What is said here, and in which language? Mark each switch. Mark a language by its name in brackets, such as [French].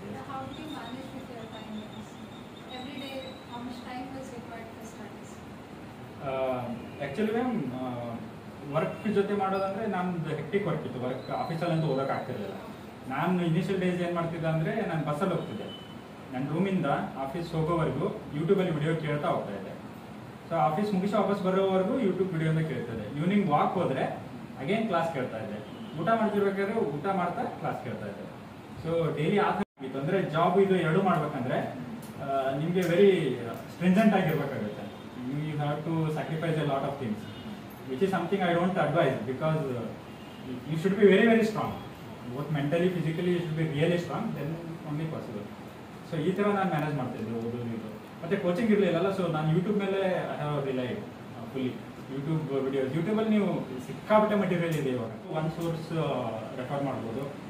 [English] How do you manage with your time? Every day, how much time was required for studies? Actually, ma'am, [Kannada] work ಜೊತೆ ಮಾಡೋದಂದ್ರೆ ನಮ್ದು hectic work ಇತ್ತು. Work ಆಫೀಸಲ್ಲಿ ಅಂತೂ ಓದಕ್ಕೆ ಆಗ್ತಿರ್ಲಿಲ್ಲ. ನಾನು ಇನಿಷಿಯಲ್ ಡೇಸ್ ಏನು ಮಾಡ್ತಿದ್ದೆ ಅಂದರೆ, ನಾನು ಬಸ್ಸಲ್ಲಿ ಹೋಗ್ತಿದ್ದೆ. ನನ್ನ ರೂಮಿಂದ ಆಫೀಸ್ ಹೋಗೋವರೆಗೂ ಯೂಟ್ಯೂಬಲ್ಲಿ ವಿಡಿಯೋ ಕೇಳ್ತಾ ಹೋಗ್ತಾ ಇದ್ದೆ. ಸೊ ಆಫೀಸ್ ಮುಗಿಸಿ ವಾಪಸ್ ಬರೋವರೆಗೂ ಯೂಟ್ಯೂಬ್ ವಿಡಿಯೋನೇ ಕೇಳ್ತಿದ್ದೆ. ಈವ್ನಿಂಗ್ ವಾಕ್ ಹೋದರೆ ಅಗೇನ್ ಕ್ಲಾಸ್ ಕೇಳ್ತಾ ಇದ್ದೆ. ಊಟ ಮಾಡ್ತಿರ್ಬೇಕಾದ್ರೆ ಊಟ ಮಾಡ್ತಾ ಕ್ಲಾಸ್ ಕೇಳ್ತಾ ಇದ್ದೆ. ಸೊ ಡೈಲಿ ಆ ಥರ ಆಗಿತ್ತು. ಅಂದರೆ ಜಾಬ್ ಇದು ಎರಡು ಮಾಡ್ಬೇಕಂದ್ರೆ ನಿಮಗೆ very stringent ಆಗಿರ್ಬೇಕಾಗುತ್ತೆ. [English] You have to sacrifice a lot of things, which is something I don't advise, because you should be very very strong, both mentally physically you should be really strong, then only possible. [Kannada] So ಈ ಥರ ನಾನು manage ಮಾಡ್ತಿದ್ದೆ ಓದೋದು ಇದು. ಮತ್ತೆ coaching ಇರಲಿಲ್ಲಲ್ಲ, so ನಾನು YouTube ಮೇಲೆ [English] I have relied fully. [Kannada] YouTube videos, ಯೂಟ್ಯೂಬಲ್ಲಿ ನೀವು ಸಿಕ್ಕಾಪಟ್ಟೆ ಮಟೀರಿಯಲ್ ಇದೆ ಇವಾಗ. ಒನ್ ಸೋರ್ಸ್ ರೆಫರ್ ಮಾಡ್ಬೋದು.